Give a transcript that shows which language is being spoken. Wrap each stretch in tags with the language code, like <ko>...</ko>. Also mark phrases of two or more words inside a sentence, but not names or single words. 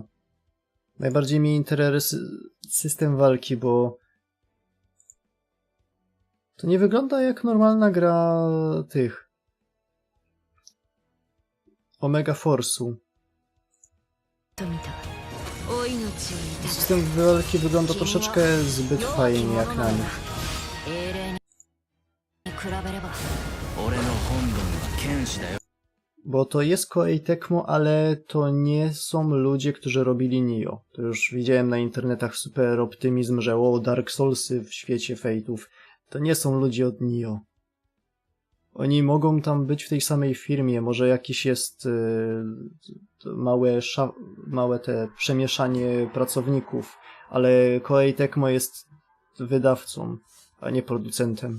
<pl>Najbardziej mnie interesuje system walki, bo to nie wygląda jak normalna gra tych Omega Force'u. System walki wygląda troszeczkę zbyt fajnie jak na nich.</pl> <ja>俺の本分は剣士だよ。</ja> <pl>Bo to jest Koei Tecmo, ale to nie są ludzie, którzy robili Nioh. To już widziałem na internetach super optymizm, że Dark Soulsy w świecie Fate'ów. To nie są ludzie od Nioh. Oni mogą tam być w tej samej firmie, może jakiś jest małe te przemieszanie pracowników, ale Koei Tecmo jest wydawcą, a nie producentem.</pl>